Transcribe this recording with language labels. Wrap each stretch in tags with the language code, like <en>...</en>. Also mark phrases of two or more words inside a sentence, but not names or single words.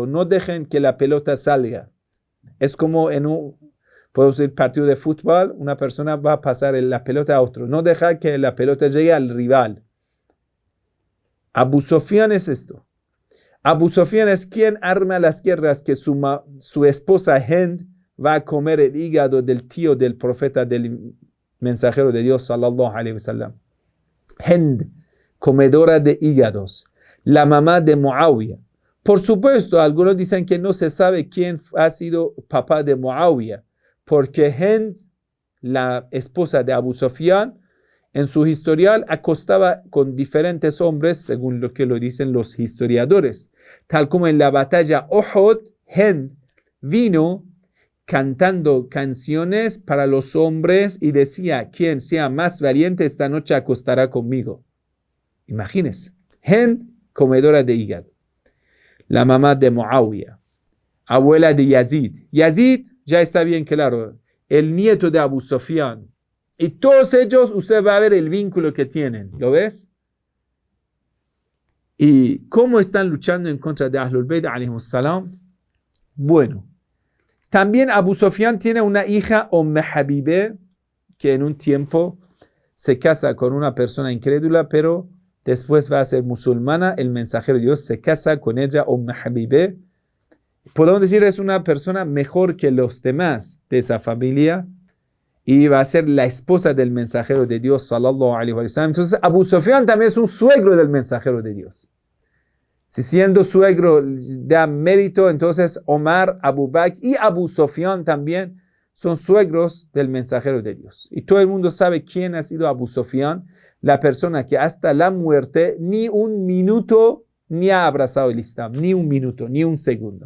<es>No dejen que la pelota salga. Es como en podemos decir, partido de fútbol, una persona va a pasar la pelota a otro. No deja que la pelota llegue al rival. Abu Sofyan es esto. Abu Sofyan es quien arma las guerras que su esposa Hind va a comer el hígado del tío del profeta, del mensajero de Dios,</es> <ar>صلى الله عليه وسلم.</ar> <es>Hind, comedora de hígados, la mamá de Muawiyah. Por supuesto, algunos dicen que no se sabe quién ha sido papá de Muawiyah, porque Hind, la esposa de Abu Sofyan, en su historial acostaba con diferentes hombres, según lo que lo dicen los historiadores. Tal como en la batalla Uhud, Hind vino cantando canciones para los hombres y decía: quien sea más valiente esta noche acostará conmigo. Imagínense, Hind, comedora de hígado, la mamá de Muawiyah, abuela de Yazid. Yazid, ya está bien claro, el nieto de Abu Sofyan. Y todos ellos, usted va a ver el vínculo que tienen, ¿lo ves? ¿Y cómo están luchando en contra de Ahlul Bayt</es> <ar>عليهم السلام?</ar> <es>Bueno, también Abu Sofyan tiene una hija, Habibe, que en un tiempo se casa con una persona incrédula, pero después va a ser musulmana. El mensajero de Dios se casa con ella, Habibe. Podemos decir es una persona mejor que los demás de esa familia y va a ser la esposa del mensajero de Dios,</es> <ar>صلى الله عليه وسلم.</ar> <es>Entonces Abu Sofyan también es un suegro del mensajero de Dios. Si siendo suegro da mérito, entonces Omar, Abu Bakr y Abu Sofyan también son suegros del mensajero de Dios. Y todo el mundo sabe quién ha sido Abu Sofyan, la persona que hasta la muerte ni un minuto ni ha abrazado el Islam, ni un minuto, ni un segundo.</es>